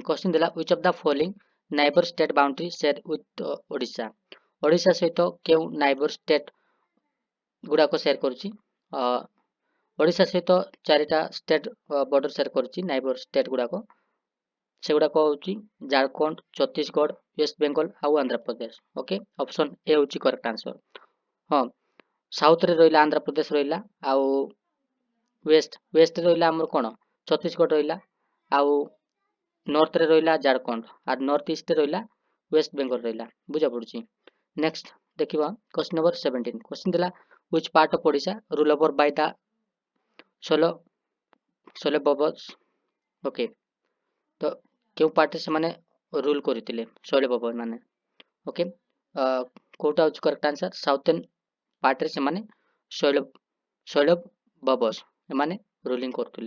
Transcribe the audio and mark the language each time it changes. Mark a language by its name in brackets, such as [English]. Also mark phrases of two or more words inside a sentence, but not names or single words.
[English] କ୍ୱେଶ୍ଚିନ୍ ଦେଲା which of the following neighbour state boundary share with ଓଡ଼ିଶା। [Odia] ଓଡ଼ିଶା ସହିତ କେଉଁ [English] neighbour state [Odia] ଗୁଡ଼ାକ ସେୟାର କରୁଛି? ଓଡ଼ିଶା ସହିତ 4ଟା [English] state border share [Odia] କରୁଛି [English] neighbour state [Odia] ଗୁଡ଼ାକ। ସେଗୁଡ଼ାକ ହେଉଛି ଝାଡ଼ଖଣ୍ଡ, ଛତିଶଗଡ଼, ୱେଷ୍ଟ ବେଙ୍ଗଲ ଆଉ ଆନ୍ଧ୍ରପ୍ରଦେଶ। [English] Okay, option A ହେଉଛି correct answer. [Odia] ହଁ, ସାଉଥରେ ରହିଲା ଆନ୍ଧ୍ରପ୍ରଦେଶ ରହିଲା, ଆଉ ୱେଷ୍ଟରେ ରହିଲା ଆମର କ'ଣ ଛତିଶଗଡ଼ ରହିଲା, ଆଉ ନର୍ଥରେ ରହିଲା ଝାଡ଼ଖଣ୍ଡ, ଆଉ [English] north eastରେ [Odia] ରହିଲା ୱେଷ୍ଟ ବେଙ୍ଗଲ ରହିଲା। ବୁଝା ପଡୁଛି। ନେକ୍ସଟ ଦେଖିବା [English] question number 17. କ୍ୱେଶ୍ଚିନ୍ ଦେଲା which part of ଓଡ଼ିଶା rule over by the ଶୈଳବବସ୍। [Odia] ଓକେ, ତ କେଉଁ ପାର୍ଟରେ ସେମାନେ ରୁଲ କରିଥିଲେ ଶୈଳବବ ମାନେ? ଓକେ, କୋଉଟା ହେଉଛି [English] correct answer? southern partରେ [Odia] ସେମାନେ ଶୈଳବବସ୍ ଏମାନେ ରୁଲିଂ କରୁଥିଲେ।